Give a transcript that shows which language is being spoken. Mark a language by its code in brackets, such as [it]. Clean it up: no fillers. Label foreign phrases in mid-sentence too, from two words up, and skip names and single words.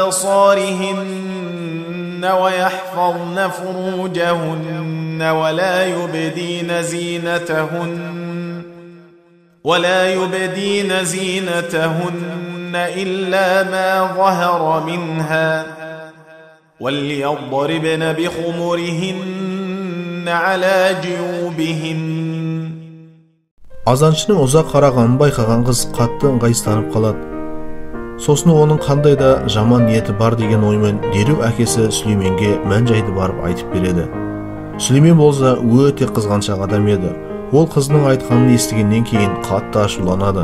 [ar] أبصارهن ويحفظن فروجهن ولا يبدين زينتهن إلا ما ظهر منها وليضربن بخمرهن على جيوبهن. [kk] Азаншының ұзақ қарағанын байқаған қыз қатты ыңғайсызданып қалады. Сосын оның қандай да жаман ниеті бар деген оймен дереу әкесі Сүлейменге мән-жайды барып айтып береді. Сүлеймен болса өте қызғаншақ адам еді. Ол қызының айтқанын естігеннен кейін қатты ашуланады.